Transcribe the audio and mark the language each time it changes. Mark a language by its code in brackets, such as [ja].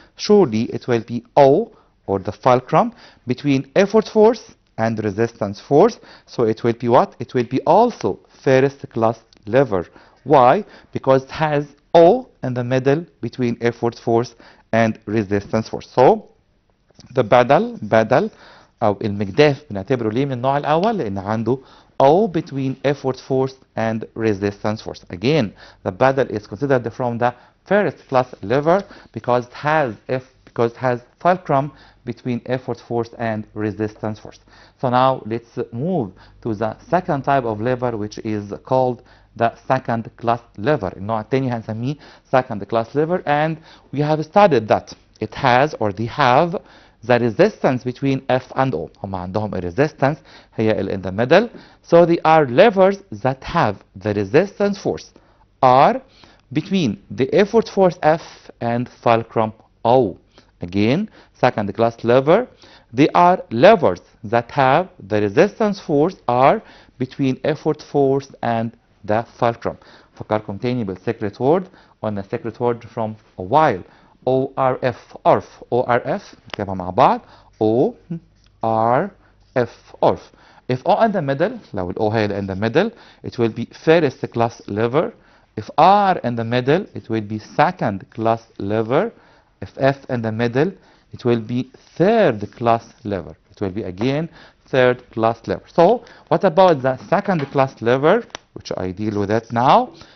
[en] Surely it will be O or the fulcrum between effort force and resistance force. So it will be what? It will be also first class lever. Why? Because it has O in the middle between effort force and resistance force. [ar] So the بدل أو المجداف بنعتبره ليه من النوع الأول؟ لأن عنده O [en] between effort force and resistance force. Again, the pedal is considered from the first class lever because it has fulcrum between effort force and resistance force. So now let's move to the second type of lever, which is called the second class lever. [ar] النوع الثاني هنسميه [en] second class lever, and we have studied that it has or they have the resistance between F and O. [ar] هم عندهم [en] a resistance هي in the middle. So they are levers that have the resistance force R between the effort force F and fulcrum O. Again, second class lever. They are levers that have the resistance force R between effort force and the fulcrum. [ar] فكركم تاني بالsecret word. [en] On the secret word from a while. [ar] ORF, ORF نكتبها مع بعض. [en] ORF, ORF. If O in the middle, [ar] لو ال O هي [en] in the middle, it will be first class lever. If R in the middle, it will be second class lever. If F in the middle, it will be third class lever. It will be again third class lever. So what about the second class lever, which I deal with it now?